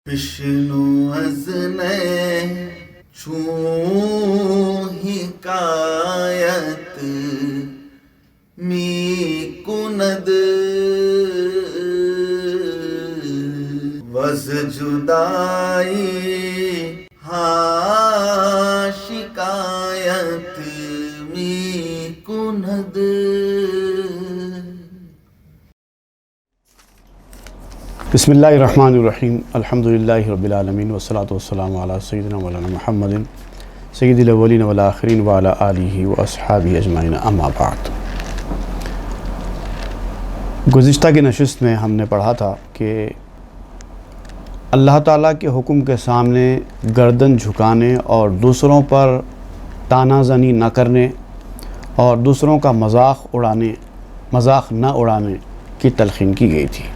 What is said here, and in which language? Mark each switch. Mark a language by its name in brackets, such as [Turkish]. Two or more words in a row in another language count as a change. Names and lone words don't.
[Persian] بشنو از چون حکایت می کند وز جدائی ها شکایت می کند. [Arabic] بسم اللہ الرحمن الرحیم. الحمدللہ رب العالمین والصلاة والسلام علی سیدنا مولانا محمد سید الاولین والآخرین وعلی آلہ واصحابہ اجمعین. اما بعد، [Urdu] گزشتہ کی نشست میں ہم نے پڑھا تھا کہ اللہ تعالیٰ کے حکم کے سامنے گردن جھکانے اور دوسروں پر طعنہ زنی نہ کرنے اور دوسروں کا مذاق نہ اڑانے کی تلقین کی گئی تھی.